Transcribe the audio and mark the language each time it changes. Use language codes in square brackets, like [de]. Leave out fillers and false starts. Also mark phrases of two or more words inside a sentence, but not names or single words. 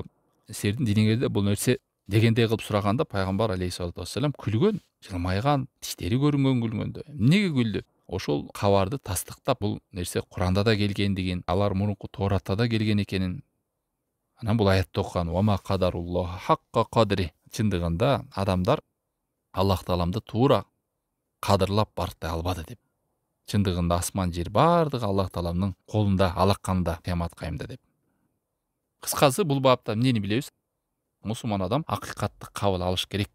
[ky] Силердин диниңерде бул нерсе" дегендей кылып сураганда, пайгамбар [ar] عليه الصلاة والسلام [ky] күлгөн, жылмайган, тиштери көрүнгөн күлгөндө. Эмнеге күлдү? Ошол кабарды тастыктап, бул нерсе Куранда да келгендигин, алар мурунку Тооратта да келген экенин. Анан бул аятты окуган: [ar] "وما قدروا الله حق قدره". [ky] Чындыгында адамдар Аллах тааламды туура кадырлап барктай албады деп. Чындыгында асман жер бардыгы Аллах тааламдын колунда, алаканында кыямат кайымда деп. Кыскасы бул бапта эмнени билебиз? Мусулман адам акыйкатты кабыл алыш керек.